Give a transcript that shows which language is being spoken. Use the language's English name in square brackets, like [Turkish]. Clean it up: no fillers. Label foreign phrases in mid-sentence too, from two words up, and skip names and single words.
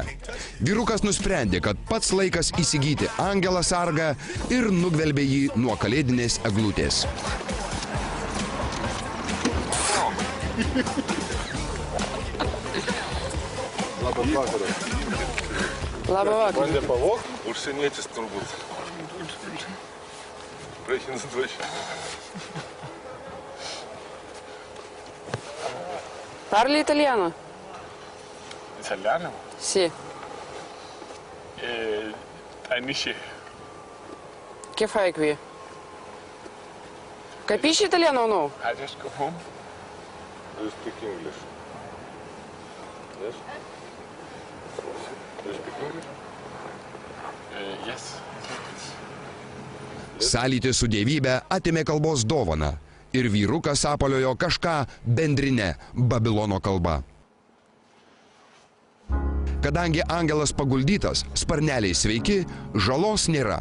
[Lithuanian] Vyrukas nusprendė, kad pats laikas įsigyti angelą sargą ir nugvelbė jį nuo kalėdinės eglutės. Labas vakaras. Labą vakarą. Bandė pavogti? Užsienietis turbūt. Praeikins dvašį. [Italian] Parli italiano? Italiano? Sì. Amici. Che fai qui? Capisci italiano o no? [English] I just go home. Do you speak English? Yes? Do you speak English? Yes. [Lithuanian] Sąlytis su dievybė atėmė kalbos dovaną ir vyrukas apaliojo kažką bendrinę Babilono kalba. Kadangi angelas paguldytas, sparneliai sveiki, žalos nėra.